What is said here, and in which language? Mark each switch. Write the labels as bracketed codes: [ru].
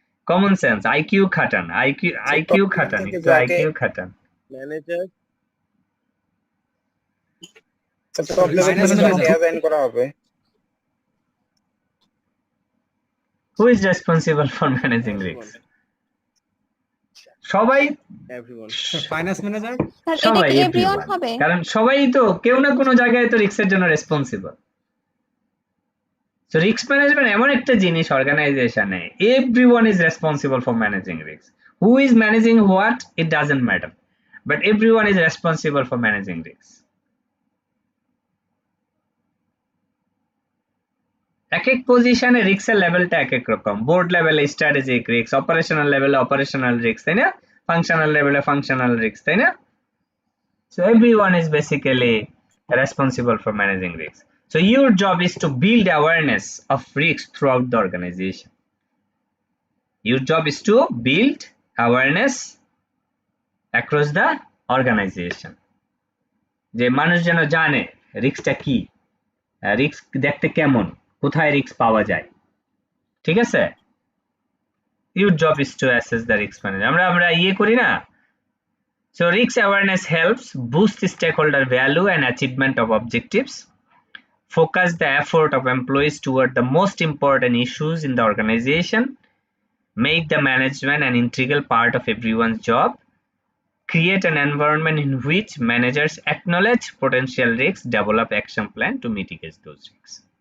[bn] Common sense, IQ khatan, IQ khatan, একটু IQ khatan. [en] manager [bn] top level থেকে assign করা হবে। [en] Who is responsible for managing risks? [bn] সবাই, [en] Everyone. Finance manager. [bn] সবাই everyone হবে, কারণ সবাই তো কেউ না কোনো জায়গায় তো রিস্কের জন্য রেসপন্সিবল। [en] So risk management [bn] এমন একটা জিনিস অর্গানাইজেশনে, [en] everyone is responsible for managing risks. Who is managing what, it doesn't matter, but everyone is responsible for managing risks. [bn] এক এক পজিশনে রিস্কের লেভেলটা এক এক রকম। বোর্ড লেভেলে স্ট্র্যাটেজিক রিস্ক, অপারেশনাল লেভেলে অপারেশনাল রিস্ক, তাই না? ফাংশনাল লেভেলে ফাংশনাল রিস্ক, তাই না? [en] So everyone is basically responsible for managing risks. So your job is to build awareness of risks throughout the organization. Your job is to build awareness across the organization. [bn] যে মানুষ যেন জানে রিস্কটা কি, risk দেখতে কেমন, কোথায় রিস্ক পাওয়া যায়, ঠিক আছে? [en] Your job is to assess the risk management. [bn] আমরা ইয়ে করি না? [en] So risk awareness helps boost stakeholder value and achievement of objectives, focus the effort of employees toward the most important issues in the organization, make the management an integral part of everyone's job, create an environment in which managers acknowledge potential risks, develop action plan to mitigate those risks.